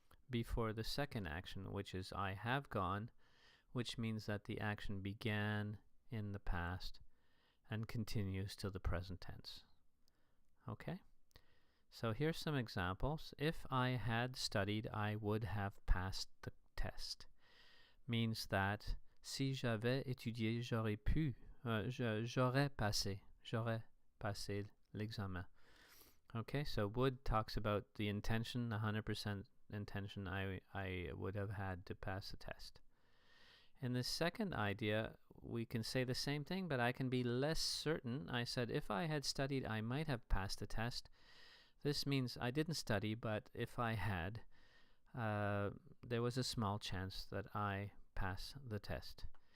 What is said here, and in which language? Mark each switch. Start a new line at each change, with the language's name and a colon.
English: before the second action, which is I have gone, which means that the action began in the past and continues till the present tense. Okay? So here's some examples. If I had studied, I would have passed the test. Means that
French: si j'avais étudié, j'aurais pu, j'aurais passé l'examen.
English: Okay, so would talks about the intention, 100% intention I would have had to pass the test. In the second idea, we can say the same thing, but I can be less certain. I said if I had studied, I might have passed the test. This means I didn't study, but if I had, there was a small chance that I pass the test.